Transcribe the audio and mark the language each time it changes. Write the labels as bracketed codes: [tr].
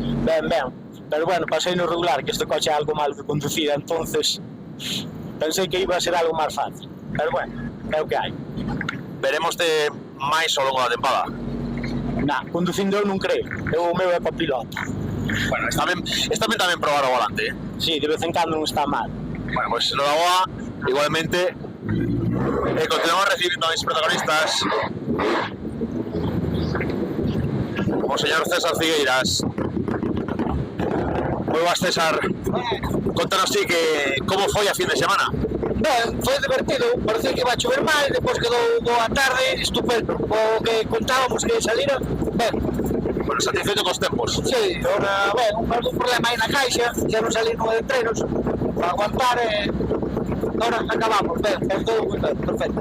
[gl] Ben, pero bueno, pasei no regular, que este coche é algo malo de conducir, entonces pensei que iba a ser algo máis fácil, pero bueno, é o que hai. Veremos de máis ao longo da tempada? Conducindo eu non creo, o meu é copiloto. Bueno, está ben tamén probar o volante, Sí, de vez en cando non está mal. [es] Bueno, pues enhorabuena, igualmente. Continuamos recibiendo a mis protagonistas, como o señor César Figueiras. [gl] Moi boas, César. Contanos ti que como foi a fin de semana. Ben, foi divertido, parecía que iba a chover máis, depois quedou boa tarde, estupendo. O que contábamos que salira, ben. Bueno, satisfeito cos tempos. Sí, ahora, ben, algún problema aí na caixa, xa non salí no de treinos, para aguantar ahora acabamos, ben, todo perfecto.